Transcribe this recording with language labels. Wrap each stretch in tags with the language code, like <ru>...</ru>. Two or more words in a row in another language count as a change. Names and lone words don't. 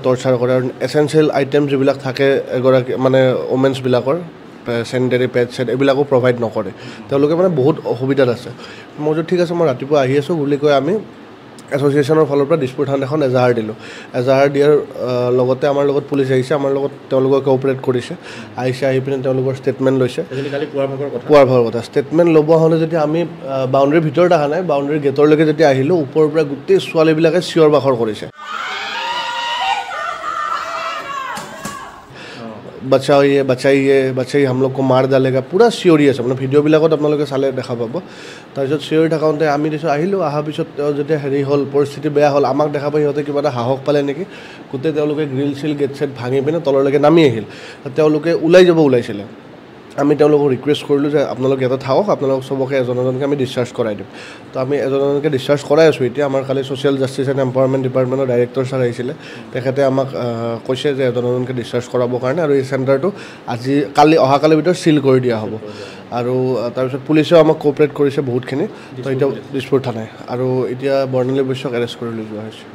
<as>টৰ্চাৰ কৰে আৰু</as> <en>essential item</en> <as>যিবিলাক থাকে এগৰাকী মানে ওমেন্সবিলাকৰ</as> <en>sanitary pad</en> <as>চেট এইবিলাকো প্ৰভাইড নকৰে তেওঁলোকে মানে বহুত অসুবিধাত আছে মই ঠিক আছে মই ৰাতিপুৱা আহি আছোঁ বুলি কৈ আমি এছ'চিয়েশ্যনৰ ফালৰ পৰা দিছপুৰ থানাত এখন এজাহাৰ দিলোঁ এজাহাৰ দিয়াৰ লগতে আমাৰ লগত পুলিচ আহিছে আমাৰ লগত তেওঁলোকে কোঅপাৰেট কৰিছে আহি পিনে তেওঁলোকৰ ষ্টেটমেণ্ট লৈছে পুৱাৰ ভাগৰ কথা ষ্টেটমেণ্ট ল'ব হ'লে যেতিয়া আমি বাউণ্ডেৰীৰ ভিতৰত অহা নাই বাউণ্ডেৰীৰ গেটৰলৈকে যেতিয়া আহিলোঁ ওপৰৰ পৰা গোটেই ছোৱালীবিলাকে চিঞৰ বাখৰ কৰিছে</as> <hi>बचाइए हम लोग को मार डालेगा पूरा</hi> <as>চিঞৰি আছে মানে ভিডিঅ'বিলাকত আপোনালোকে চালে দেখা পাব তাৰপিছত চিঞৰি থাকোঁতে আমি দিছোঁ আহিলোঁ অহাৰ পিছত যেতিয়া হেৰি হ'ল পৰিস্থিতি বেয়া হ'ল আমাক দেখা পাই সিহঁতে কিবা এটা সাহস পালে নেকি গোটেই তেওঁলোকে গ্ৰিল চিল গেট চেট ভাঙি পিনে তললৈকে নামি আহিল তেওঁলোকে ওলাই যাব ওলাইছিলে আমি তেওঁলোকক ৰিকুৱেষ্ট কৰিলোঁ যে আপোনালোক ইয়াতে থাকক আপোনালোক চবকে এজনকে আমি ডিছচাৰ্জ কৰাই দিম তো আমি এজনকে ডিছচাৰ্জ কৰাই আছোঁ এতিয়া আমাৰ কালি ছ'চিয়েল জাষ্টিছ এণ্ড এম্পাৱাৰমেণ্ট ডিপাৰ্টমেণ্টৰ ডাইৰেক্টৰ ছাৰ আহিছিলে তেখেতে আমাক কৈছে যে এজনকে ডিছচাৰ্জ কৰাবৰ কাৰণে আৰু এই চেণ্টাৰটো অহাকালিৰ ভিতৰত চিল কৰি দিয়া হ'ব আৰু তাৰপিছত পুলিচেও আমাক কোঅপাৰেট কৰিছে বহুতখিনি তো এতিয়া দিছপুৰ থানাই আৰু এতিয়া বৰ্ণালী বৈশ্যক এৰেষ্ট কৰি লৈ যোৱা হৈছে</as>